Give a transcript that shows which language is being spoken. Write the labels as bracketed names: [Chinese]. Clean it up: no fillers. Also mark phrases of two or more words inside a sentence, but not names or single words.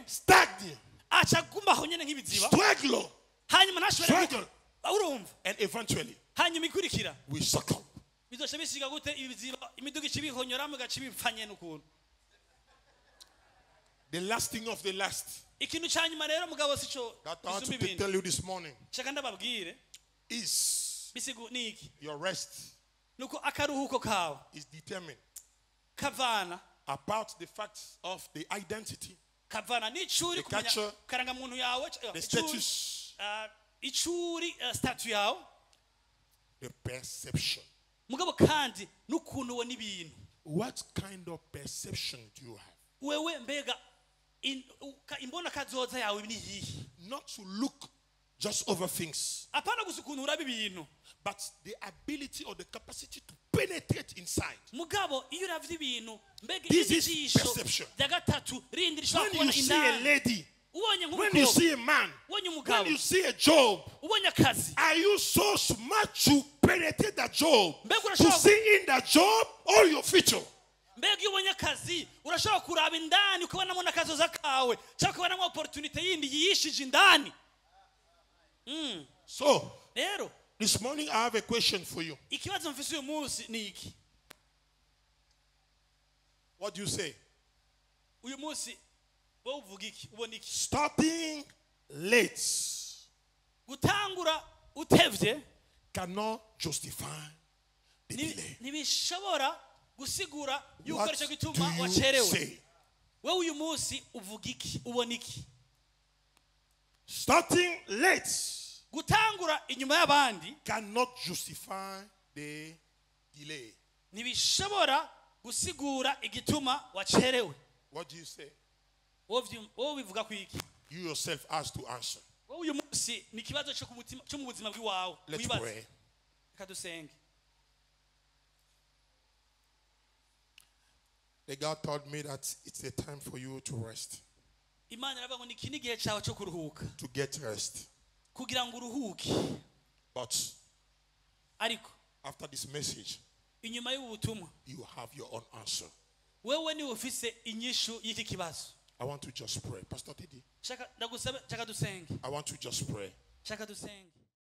[English] stagne, [Rundi] aca agumaho nyene nk'ibiziba [English] struggle, [Rundi] hanyuma ntashobore [English] struggle, [Rundi] urumva [English] and eventually [Rundi] hanyuma ikurikira [English] we succumb. [Rundi] bizosha bisiga gute ibiziba imiduga ica ibihonyoramo igaca ibipfa nyene ukuntu [English] The last thing of the last [Rundi] ikintu ca nyuma rero mugabo sico [English] that I want [Rundi] gisumba [English] to [Rundi] ibindi [English] tell you this morning [Rundi] shaka ndababwire [English] is [Rundi] bisigu niki [English] your rest [Rundi] nuko akaruhuko kawe [English] is determined [Rundi] kavana [English] about the facts of the identity, [Rundi] kavana n'icuri [English] The [Rundi] kumenya [English] culture, [Rundi] karangamuntu yawe [English] the [Rundi] icuri, [English] status, [Rundi] icuri statu yawe [English] the perception. [Rundi] mugabo kandi n'ukuntu ubona ibintu [English] What kind of perception do you have? [Rundi] wewe mbega imbona kazoza yawe ni yihe [English] Not to look just over things, [Rundi] apana gusa ukuntu uraba ibintu [English] but the ability or the capacity to penetrate inside. [Rundi] mugabo iyo uravye ibintu mbega [English] This is [Rundi] ijisho [English] perception. [Rundi] rya gatatu rindi rishobora [English] When you [Rundi] kubona [English] see a [Rundi] indani [English] lady, [Rundi] ubonye [English] when you [Rundi] nk'umukobwa [English] see a man, [Rundi] ubonye [English] when [Rundi] umugabo [English] you see a job, [Rundi] ubonye akazi [English] are you so smart to penetrate that job, [Rundi] Mbega [English] to [Rundi] urashobora- [English] see in that job all your future? [Rundi] mbega iyo ubonye akazi urashobora kuraba indani ukabonamo n'akazoza kawe cyangwa ukabonamo opportunity yindi yiyishije indani [English] So, [Rundi] rero [English] this morning I have a question for you. [Rundi] ikibazo mfise uyu munsi ni iki [English] What do you say? [Rundi] uyu munsi wowe uvuga iki ubona iki [English] Starting late [Rundi] gutangura utevye [English] cannot justify the delay. [Rundi] ntibishobora gusigura yuko [English] What [Rundi] aricyo [English] do [Rundi] gituma [English] you [Rundi] wacerewe [English] say? [Rundi] wowe uyu munsi uvuga iki ubona iki [English] Starting late [Rundi] gutangura inyuma y'abandi [English] cannot justify the delay. [Rundi] ntibishobora gusigura igituma wacerewe [English] What do you say? [Rundi] wowe bivuga ku iki [English] You yourself has to answer. [Rundi] wowe uyu munsi ni ikibazo cyo mu buzima bw'iwawe [English] Let's [Rundi] wibaze [English] pray. [Rundi] reka dusenge [English] The God told me that it's a time for you to rest, [Rundi] imana iravuga ngo ni iki n'igihe cyawe cyo kuruhuka [English] to get rest. [Rundi] kugira ngo uruhuke [English] But [Rundi] ariko [English] after this message, [Rundi] inyuma y'ubu butumwa [English] you have your own answer. [Rundi] wewe niwe ufise inyishu y'iki kibazo [English] I want to just pray. Pastor Teddy, [Rundi] shaka ndagusaba shaka dusenge [English] I want to just pray. [Rundi] shaka dusenge